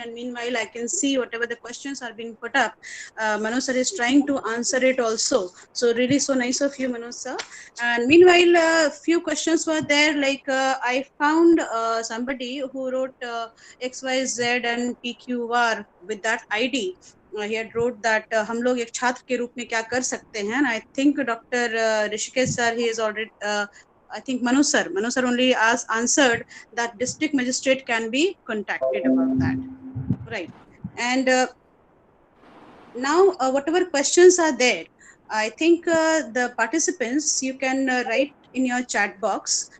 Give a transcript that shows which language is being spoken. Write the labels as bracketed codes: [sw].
[en] And meanwhile, I can see whatever the questions are being put up, Manoj sir is trying to answer it also. So really so nice of you, Manoj sir. And meanwhile, a few questions were there, like I found somebody who wrote XYZ and PQR with that ID. He had wrote that [hi] हम लोग एक छात्र के रूप में क्या कर सकते हैं. [en] And I think Dr. Rishikesh sir, he is already, I think Manoj sir only answered that district magistrate can be contacted about that. Right. And now whatever questions are there, I think the participants, you can write in your chat box.